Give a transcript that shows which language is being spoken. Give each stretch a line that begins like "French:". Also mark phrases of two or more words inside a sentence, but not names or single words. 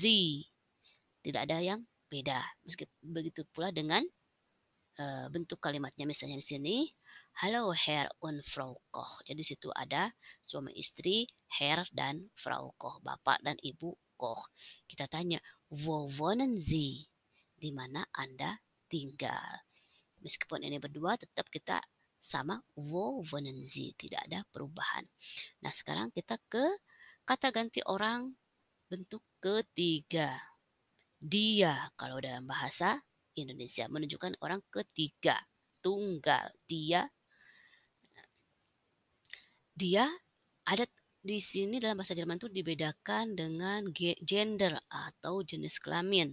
Indonesian: Tidak ada yang beda. Begitu pula dengan bentuk kalimatnya, misalnya di sini
German: Hallo Herr und Frau Koch.
Indonesian: Jadi situ ada suami istri Herr dan Frau Koch, bapak dan ibu Koch. Kita tanya,
German: wo wohnen Sie?
Indonesian: Di mana Anda tinggal? Meskipun ini berdua tetap kita sama
German: wo wohnen Sie,
Indonesian: tidak ada perubahan. Nah, sekarang kita ke kata ganti orang bentuk ketiga. Dia kalau dalam bahasa Indonesia menunjukkan orang ketiga, tunggal. Dia ada di sini dalam bahasa Jerman itu dibedakan dengan gender atau jenis kelamin.